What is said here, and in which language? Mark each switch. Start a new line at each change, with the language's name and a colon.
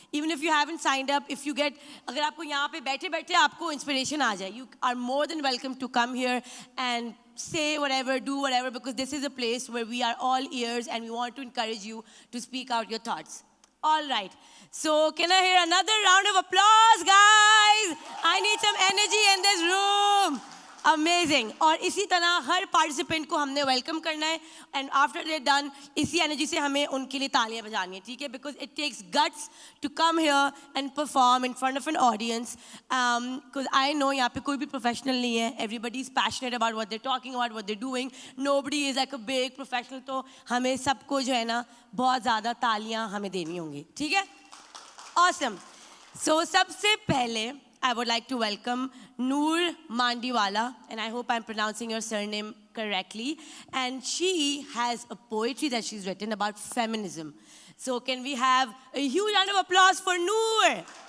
English: Even if you haven't signed up, if you get,
Hindi: अगर आपको यहाँ पे बैठे-बैठे आपको inspiration आ जाए,
English: you are more than welcome to come here and say whatever, do whatever, because this is a place where we are all ears and we want to encourage you to speak out your thoughts. All right. So can I hear another round of applause, guys? I need some energy in this room. Amazing.
Hindi: और इसी तरह हर participant को हमने welcome करना है,
English: and after they're done,
Hindi: इसी energy से हमें उनके लिए तालियां बजानी है, ठीक है?
English: Because it takes guts to come here and perform in front of an audience. Because I know
Hindi: यहाँ पे कोई भी professional नहीं है.
English: Everybody is passionate about what they're talking about, what they're doing. Nobody is like a big professional.
Hindi: तो हमें सबको जो है ना बहुत ज़्यादा तालियां हमें देनी होंगी, ठीक है?
English: Awesome. So
Hindi: सबसे पहले
English: I would like to welcome Noor Mandiwala, and I hope I'm pronouncing your surname correctly. And she has a poetry that she's written about feminism. So can we have a huge round of applause for Noor?